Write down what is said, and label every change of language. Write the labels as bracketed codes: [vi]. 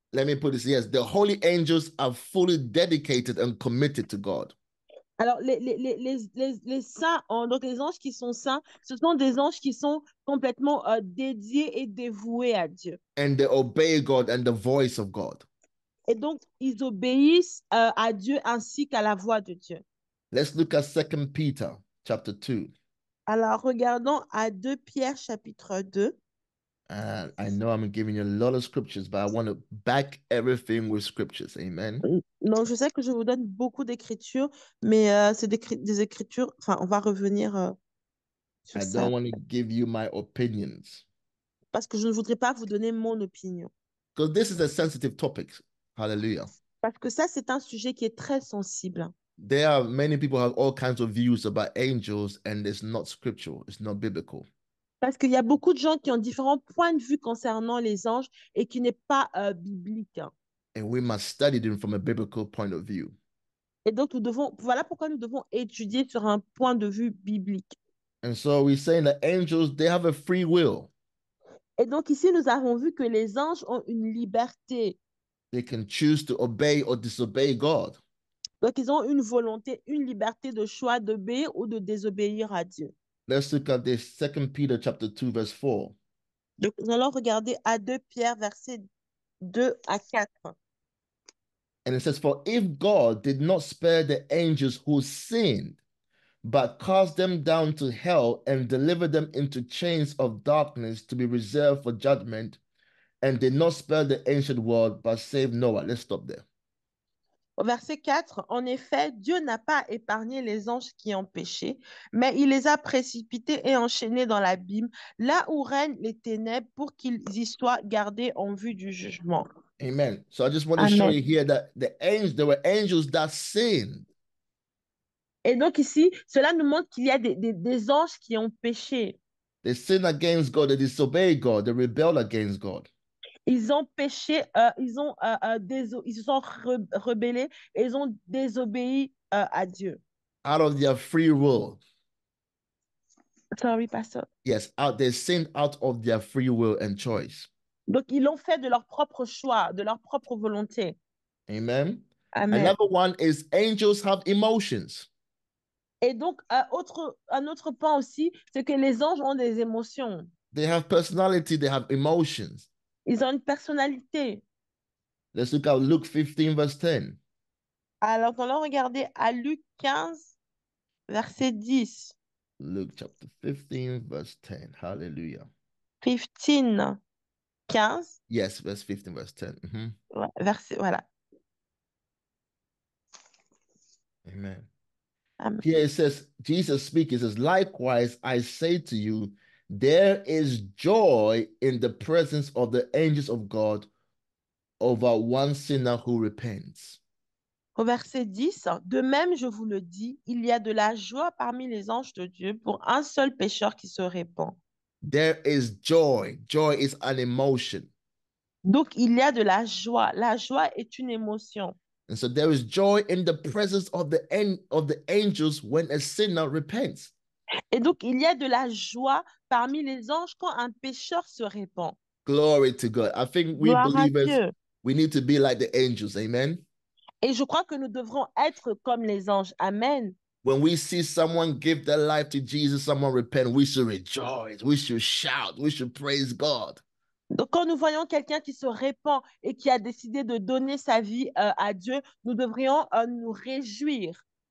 [en] Let me put this, yes, the holy angels are fully dedicated and committed to God. [fr] Alors, les saints, donc les anges qui sont saints, ce sont des anges qui sont complètement dédiés et dévoués à Dieu. [en] And they obey God and the voice of God. [fr] Et donc, ils obéissent à Dieu ainsi qu'à la voix de Dieu. [en] Let's look at 2 Peter chapter 2. [fr] Alors, regardons à 2 Pierre chapitre 2. [en] And I know I'm giving you a lot of scriptures, but I want to back everything with scriptures. Amen. [fr] Donc, je sais que je vous donne beaucoup d'écritures, mais c'est des écritures, enfin, on va revenir sur ça. [en] I don't want to give you my opinions. [fr] Parce que je ne voudrais pas vous donner mon opinion. [en] Because this is a sensitive topic. Hallelujah. [fr] Parce que ça, c'est un sujet qui est très sensible. [en] There are many people who have all kinds of views about angels, and it's not scriptural, it's not biblical. [fr] Parce qu'il y a beaucoup de gens qui ont différents points de vue concernant les anges et qui n'est pas biblique. [en] And we must study them from a biblical point of view. [fr] Et donc, voilà pourquoi nous devons étudier sur un point de vue biblique. [en] And so we're saying that angels, they have a free will. [fr] Et donc, ici, nous avons vu que les anges ont une liberté. [en] They can choose to obey or disobey God. [fr] Donc, ils ont une volonté, une liberté de choix d'obéir ou de désobéir à Dieu. [en] Let's look at this 2 Peter chapter 2, verse 4. [fr] Donc, nous allons regarder à 2 Pierre, versets 2 à 4. [en] And it says, for if God did not spare the angels who sinned, but cast them down to hell and delivered them into chains of darkness to be reserved for judgment, and did not spare the ancient world, but saved Noah. Let's stop there. [fr] Au verset 4, en effet, Dieu n'a pas épargné les anges qui ont péché, mais il les a précipités et enchaînés dans l'abîme, là où règnent les ténèbres, pour qu'ils y soient gardés en vue du jugement. [en] Amen. So I just want to show Amen. you here that there were angels that sinned. [fr] Et donc ici, cela nous montre qu'il y a des anges qui ont péché. [en] They sinned against God, they disobeyed God, they rebelled against God. [fr] Ils ont péché, ils se sont rebellés et ils ont désobéi à Dieu. [en] Out of their free will. Sorry, pastor. Yes, they sinned out of their free will and choice. [fr] Donc, ils l'ont fait de leur propre choix, de leur propre volonté. Amen. Amen. [en] Another one is angels have emotions. [fr] Et donc, un autre point aussi, c'est que les anges ont des émotions. [en] They have personality, they have emotions. [fr] Ils ont une personnalité. [en] Let's look at Luke 15, verse 10. [fr] Alors, allons regarder à Luc 15, verset 10. [en] Luke chapter 15, verse 10. Hallelujah. 15, 15. Yes, verse 15, verse 10. [fr] Ouais, verset, voilà. Amen. Amen. [en] Here it says, Jesus speaks, it says, likewise, I say to you, there is joy in the presence of the angels of God over one sinner who repents. [fr] Au verset 10, de même, je vous le dis, il y a de la joie parmi les anges de Dieu pour un seul pécheur qui se répand. [en] There is joy. Joy is an emotion. [fr] Donc, il y a de la joie. La joie est une émotion. [en] And so there is joy in the presence of the angels when a sinner repents. [fr] Et donc, il y a de la joie parmi les anges quand un pécheur se répand. [en] Glory to God. I think we [fr] Gloire à [en] believers, [fr] Dieu. [en] we need to be like the angels. Amen. [fr] Et je crois que nous devrons être comme les anges. Amen. [en] When we see someone give their life to Jesus, someone repent, we should rejoice. We should shout. We should praise God. [fr] Donc, quand nous voyons quelqu'un qui se répand et qui a décidé de donner sa vie à Dieu, nous devrions nous réjouir.